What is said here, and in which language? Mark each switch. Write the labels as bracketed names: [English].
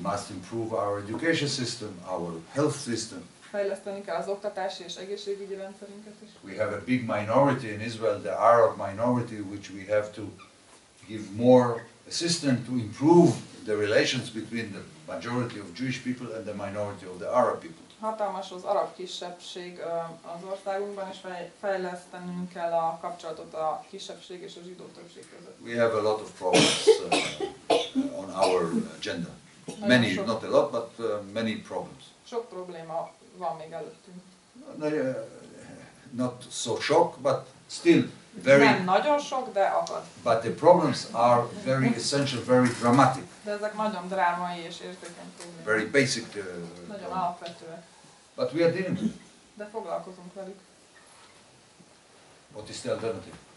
[English] We must improve our education system, our health system. [Hungarian] Fejleszteni kell az oktatási és egészségügyi rendszerünket is. [English] We have a big minority in Israel, the Arab minority, which we have to give more assistance to improve the relations between the majority of Jewish people and the minority of the Arab people. [Hungarian] Hatalmas az arab kisebbség az országunkban, és fejlesztenünk kell a kapcsolatot a kisebbség és a zsidó többség között. [English] We have a lot of problems on our agenda. Many, not a lot, but many problems. [Hungarian] Sok probléma van még előttünk. [English] Not so shock, but still very. [Hungarian] Nem nagyon sok, de akad. [English] But the problems are very essential, very dramatic. [Hungarian] De ezek nagyon drámai és érzékeny problémák. [English] Very basic. [Hungarian] Nagyon alapvetőek. [English] But we are dealing with it. [Hungarian] De foglalkozunk velük. [English] What is the alternative?